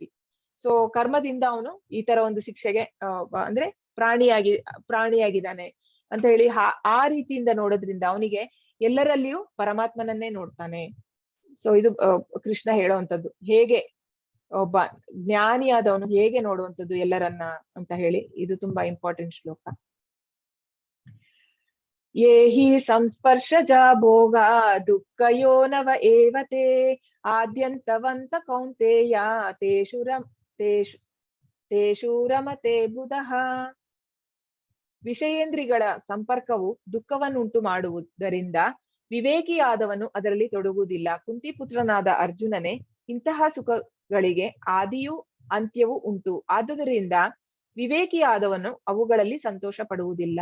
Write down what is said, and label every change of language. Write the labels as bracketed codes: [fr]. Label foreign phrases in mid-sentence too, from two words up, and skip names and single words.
[kn] ಸೊ ಕರ್ಮದಿಂದ ಅವನು ಈ ತರ ಒಂದು ಶಿಕ್ಷೆಗೆ ಅಂದ್ರೆ ಪ್ರಾಣಿಯಾಗಿದ್ದಾನೆ ಅಂತ ಹೇಳಿ ಆ ರೀತಿಯಿಂದ ನೋಡೋದ್ರಿಂದ ಅವನಿಗೆ ಎಲ್ಲರಲ್ಲಿಯೂ ಪರಮಾತ್ಮನನ್ನೇ ನೋಡ್ತಾನೆ. ಸೊ ಇದು ಕೃಷ್ಣ ಹೇಳುವಂಥದ್ದು, ಹೇಗೆ ಒಬ್ಬ ಜ್ಞಾನಿಯಾದವನು ಹೇಗೆ ನೋಡುವಂಥದ್ದು ಎಲ್ಲರನ್ನ ಅಂತ ಹೇಳಿ. ಇದು ತುಂಬಾ ಇಂಪಾರ್ಟೆಂಟ್ ಶ್ಲೋಕ. [sa] ಯೇ ಹಿ ಸಂಸ್ಪರ್ಶಜ ಭೋಗ ದುಃಖಯೋನವ ಏವತೆ ಆದ್ಯಂತವಂತ ಕೌಂತೆಯ ತೇಷು ರಮತೆ ಬುಧಃ. [kn] ವಿಷಯೇಂದ್ರಿಗಳ ಸಂಪರ್ಕವು ದುಃಖವನ್ನುಂಟು ಮಾಡುವುದರಿಂದ ವಿವೇಕಿಯಾದವನು ಅದರಲ್ಲಿ ತೊಡಗುವುದಿಲ್ಲ. ಕುಂತಿಪುತ್ರನಾದ ಅರ್ಜುನನೇ, ಇಂತಹ ಸುಖಗಳಿಗೆ ಆದಿಯೂ ಅಂತ್ಯವೂ ಉಂಟು, ಆದುದರಿಂದ ವಿವೇಕಿಯಾದವನು ಅವುಗಳಲ್ಲಿ ಸಂತೋಷ ಪಡುವುದಿಲ್ಲ.